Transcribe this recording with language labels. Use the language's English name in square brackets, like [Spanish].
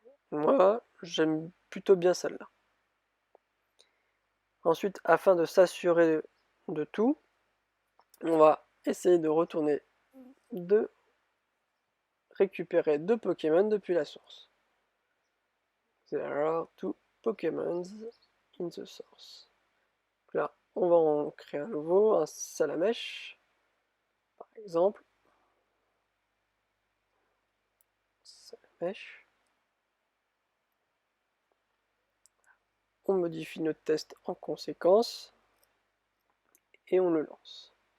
[French] Moi, j'aime plutôt bien celle-là. Ensuite, afin de s'assurer de tout, on va essayer de récupérer deux Pokémon depuis la source. [English] There are two Pokémon in the source. [French] Là, on va en créer un nouveau, un Salamèche, par exemple. Salamèche. On modifie notre test en conséquence et on le lance.